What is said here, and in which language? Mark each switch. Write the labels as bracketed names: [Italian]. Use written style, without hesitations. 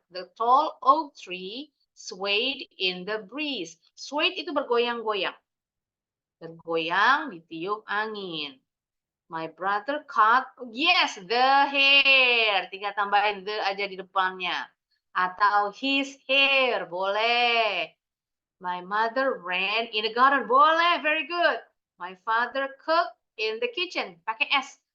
[English] The tall oak tree swayed in the breeze. [Indonesian] Swayed itu bergoyang-goyang. Bergoyang ditiup angin. [English] My brother cut, yes, the hair. [Indonesian] Tinggal tambahin the aja di depannya. Atau [English] his hair, [Indonesian] boleh. [English] My mother ran in the garden, [Indonesian] boleh, [English] very good. My father cooked in the kitchen, [Indonesian] pakai S.